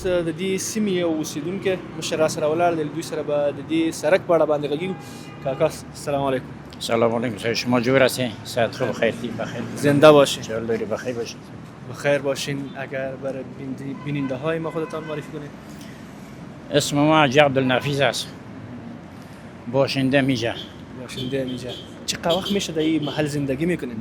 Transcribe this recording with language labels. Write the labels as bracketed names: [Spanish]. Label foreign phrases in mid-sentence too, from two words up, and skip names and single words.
[Pashto] د دې سیمې یو اوسېدونکی مشر راسره ولاړ دی، له دوی سره به د دې سړک په اړه باندې غږیږو. [Persian] کاکا سلام علیکم. سلام علیکم، شما جور هستین؟ صحت خوب، خیر بخیر. زنده باشین. انشاءالله بخیر باشین. بخیر باشین. اگر برای بیننده های ما خودتان معرفی کنید. اسم ما حاجی عبدالنفیس است، باشنده میجه. باشنده میجه. چقدر وقت میشه در این محل زندگی میکنین؟